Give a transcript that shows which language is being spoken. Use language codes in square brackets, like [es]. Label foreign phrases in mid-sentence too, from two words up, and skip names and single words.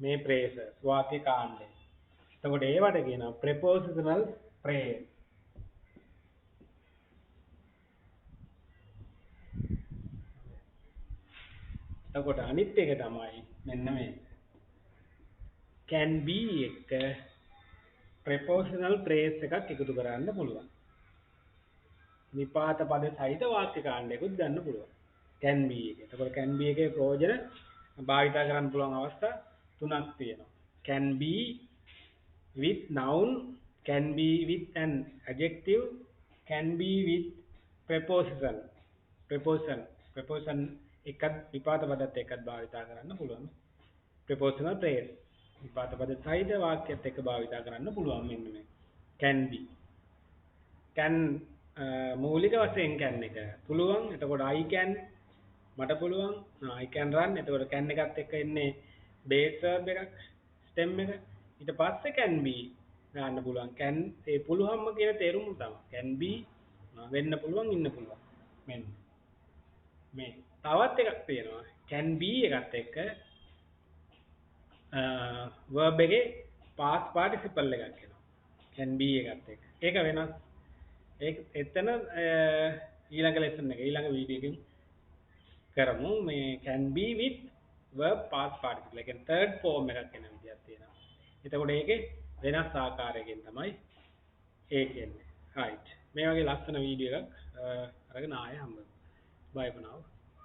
[si] මේ phrases වාක්‍ය කාණ්ඩය. එතකොට ඒවට කියනවා [en] prepositional phrase. [si] එතකොට අනිත් එක තමයි මෙන්න මේ [en] can be [si] එක [en] prepositional phrase [si] එකක් එකතු කරන්න පුළුවන්. නිපාත පද සහිත වාක්‍ය කාණ්ඩයකුත් ගන්න පුළුවන්. [en] can be [si] එක. එතකොට [en] can be [si] එකේ ප්‍රයෝජන භාවිතා කරන්න පුළුවන් අවස්ථා තුනක් තියෙනවා. [en] can be with noun, can be with an adjective, can be with preposition. [si] Preposition එකත් විපාත පදත් එක්කත් භාවිතා කරන්න පුළුවන්. [en] prepositional phrase. [si] විපාත පද සහිත වාක්‍යත් එක්ක භාවිතා කරන්න පුළුවන් මෙන්න මේ. [en] can be. can [si] මූලික වශයෙන් can එක පුළුවන්. එතකොට [en] I can [si] මට පුළුවන්. [en] I can run. [si] එතකොට can එකත් එක්ක එන්නේ [en] base verb [si] එකක්, stem එක. ඊට පස්සේ [en] can be [si] ගන්න පුළුවන්. can ඒ පුළුවන්ම කියන තේරුම තමයි. [en] can be [si] වෙන්න පුළුවන් ඉන්න පුළුවන්. මෙන්න මේ තවත් එකක් තියෙනවා. [en] can be [si] එකත් එක්ක verb එකේ [en] past participle [si] එකක් එනවා. [en] can be [si] එකත් එක්ක. ඒක වෙනස්. ඒක එතන ඊළඟ lesson එක ඊළඟ වීඩියෝ එකකින් කරමු. [en] මේ can be with verb past participle. [si] ඒ කියන්නේ [en] third form [si] එකක් එන විදියක් තියෙනවා. එතකොට ඒකේ වෙනස් ආකාරයකින් තමයි ඒක එන්නේ. right. මේ වගේ ලස්සන වීඩියෝ එකක් අරගෙන ආයෙ හම්බ වෙමු. [en] bye for now.